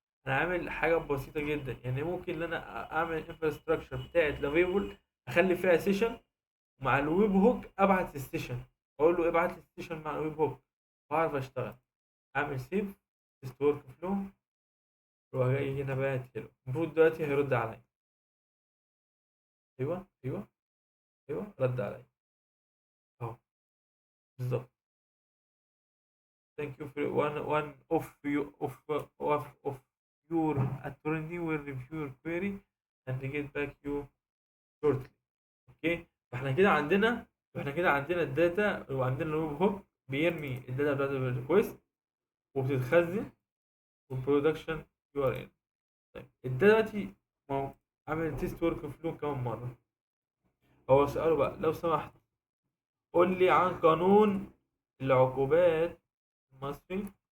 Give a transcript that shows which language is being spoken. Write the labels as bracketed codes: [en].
[ar] انا عامل حاجه بسيطه جدا، يعني ممكن ان انا اعمل انفراستراكشر بتاعت لافيبل، اخلي فيها سيشن مع الويب هوك، ابعت السيشن، اقول له ابعت لي السيشن مع الويب هوك، واعرف اشتغل. اعمل سيف، تيست ورك فلو، واروح جاي هنا بقى هيلو. المفروض دلوقتي هيرد عليا. ايوه ايوه ايوه، رد عليا اهو. بالظبط. [en] Thank you for one of your attorney will review your query and get back you shortly. [ar] اوكي. فاحنا كده عندنا الداتا، وعندنا الويب هوك بيرمي الداتا بتاعت الريكوست، وبتتخزن، والبرودكشن يو ار ان. طيب الداتا دلوقتي، ما هو عامل تيست ورك فلو كمان مره. هو سأله بقى لو سمحت قول لي عن قانون العقوبات المصري.